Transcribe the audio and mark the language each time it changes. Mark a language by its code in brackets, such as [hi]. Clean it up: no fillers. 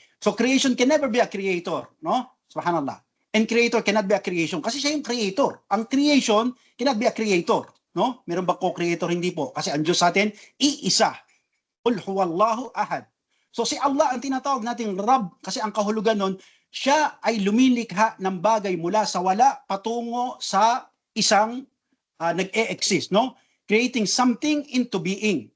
[en] So creation can never be a creator. No? Subhanallah. And creator cannot be a creation. [tl] Kasi siya yung creator. [en] Ang creation cannot be a creator. [tl] No? Meron ba co-creator? Hindi po. Kasi ang Diyos sa atin, iisa. [ar] Qul huwallahu ahad. [tl] So si Allah ang tinatawag nating Rab. Kasi ang kahulugan nun, siya ay lumilikha ng bagay mula sa wala patungo sa isang nag-e-exist. [en] No? Creating something into being.